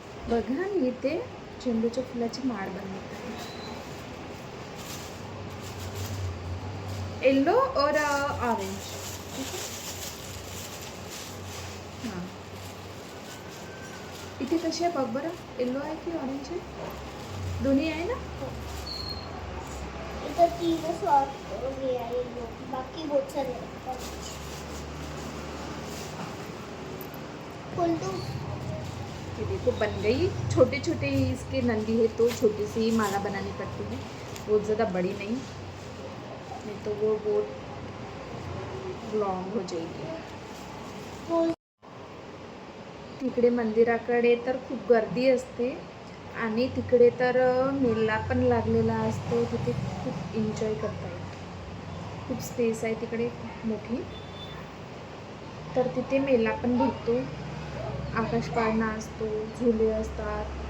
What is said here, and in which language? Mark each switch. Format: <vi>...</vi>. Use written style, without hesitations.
<mr>बघा, मी इथे झेंडूच्या फुलाची माळ बनवते.</mr> <hi>येलो और ऑरेंज.</hi> <mr>ठीक आहे. हां, इथे कशी आहे बघ बरं, येलो आहे की ऑरेंज आहे? दोन्ही आहे ना?</mr> <hi>इधर तीन शॉर्ट ये है, बाकी बहुत सारे हैं। खोल दो। ये देखो बन गई. छोटे छोटे ही इसके नंदी है, तो छोटी सी ही माला बनानी पड़ती है, बहुत ज़्यादा बड़ी नहीं तो वो बहुत लॉन्ग हो जाएगी. खोल।</hi> <mr>तिकडे मंदिराकडे तर खूप गर्दी असते आणि तिकडे तर मेला पण लागलेला असतो. तिथे खूप एन्जॉय करता येतो. खूप स्पेस आहे तिकडे, खूप मोठी. तर तिथे मेला पण भरतो, आकाश पाळणा असतो, झुले असतात,</mr>